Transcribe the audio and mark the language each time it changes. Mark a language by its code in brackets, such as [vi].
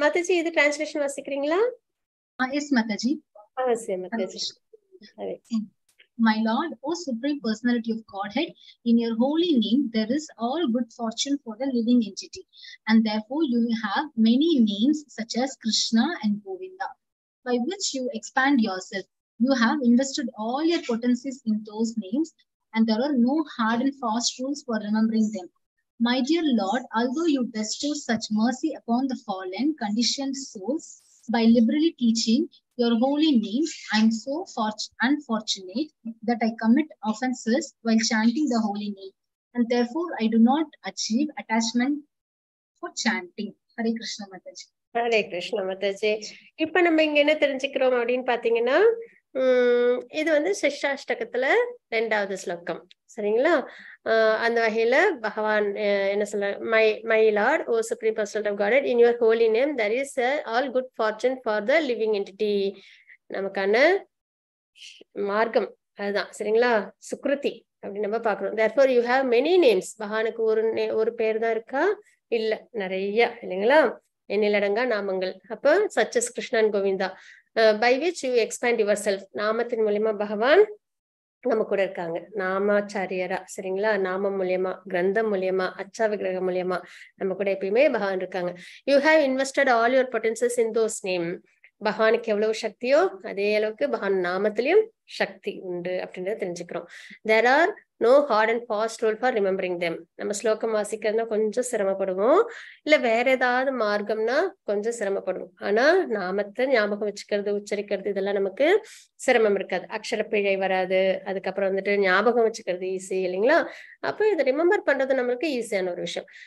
[ta] Mataji, இது translation வாசிக்கிறீங்களா? [en] Yes Mataji. [ta] அவசியம் Mataji. [en] My Lord, O Supreme Personality of Godhead, in your holy name there is all good fortune for the living entity, and therefore you have many names such as Krishna and Govinda, by which you expand yourself. You have invested all your potencies in those names, and there are no hard and fast rules for remembering them. My dear Lord, although you bestow such mercy upon the fallen, conditioned souls by liberally teaching your holy names, I am so unfortunate that I commit offenses while chanting the holy name, and therefore I do not achieve attachment for chanting. Hare Krishna Mataji. Hare Krishna Mataji. [ta] இப்ப நம்ம இங்க என்ன தெரிஞ்சுக்கிறோம் அப்படின்னு பாத்தீங்கன்னா, இது வந்து சிஷ்டாஷ்டகத்துல 2வது ஸ்லோகம். சரிங்களா? அந்த வகையில பகவான் என்ன சொல்ற, [en] My Lord, oh supreme personality of God, in your holy name there is all good fortune for the living entity. [ta] நமக்கான மார்க்கம் அதுதான். சரிங்களா? சுக்ருதி அப்படின்னு நம்ம பாக்குறோம். [en] therefore you have many names. [ta] பகவானுக்கு ஒரு பேர் தான் இருக்கா? இல்ல, நிறைய இல்லைங்களா? எண்ணிலடங்கா நாமங்கள். [en] அப்போ such as Krishna and Govinda, by which you expand yourself. [ta] நாமத்தின் மூலியமா பகவான் நம்ம கூட இருக்காங்க, நாமாச்சாரியரா. சரிங்களா? நாமம் மூலியமா, கிரந்தம் மூலியமா, அச்சா விக்கிரகம் மூலியமா நம்ம கூட எப்பயுமே பகவான் இருக்காங்க. [en] you have invested all your potencies in those name. [ta] பகவானுக்கு எவ்வளவு சக்தியோ அதே அளவுக்கு பகவான் நாமத்திலையும் சக்தி உண்டு அப்படின்றத தெரிஞ்சுக்கிறோம். [en] there are no hard and fast rule for remembering them. [ta] நம்ம ஸ்லோகம் வாசிக்கிறதுனா கொஞ்சம் சிரமப்படுவோம், இல்ல வேற ஏதாவது மார்க்கம்னா கொஞ்சம் சிரமப்படுவோம். ஆனா நாமத்தை ஞாபகம் வச்சுக்கிறது, உச்சரிக்கிறது, இதெல்லாம் நமக்கு சிரமம் இருக்காது. அக்ஷரப்பிழை வராது. அதுக்கப்புறம் வந்துட்டு ஞாபகம் வச்சுக்கிறது ஈஸி இல்லைங்களா? அப்போ இதை ரிமெம்பர் பண்றது நம்மளுக்கு ஈஸியான ஒரு விஷயம்.